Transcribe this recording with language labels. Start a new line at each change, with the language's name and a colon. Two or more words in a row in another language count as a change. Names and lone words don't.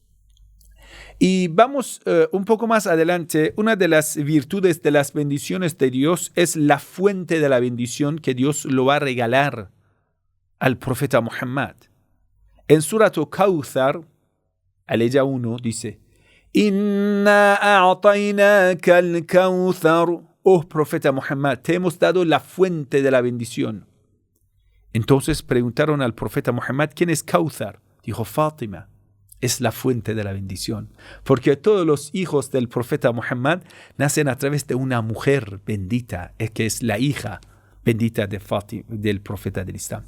Spanish: Y vamos un poco más adelante. Una de las virtudes de las bendiciones de Dios es la fuente de la bendición que Dios lo va a regalar al profeta Muhammad. En Surat Kawthar, aleya 1, dice:
Arabic: إنا أعطيناك الكوثر.
Spanish: Oh profeta Muhammad, te hemos dado la fuente de la bendición. Entonces preguntaron al profeta Muhammad: ¿quién es Kawthar? Dijo: Fátima. Es la fuente de la bendición, porque todos los hijos del profeta Muhammad nacen a través de una mujer bendita, que es la hija bendita de Fátima, del profeta del Islam.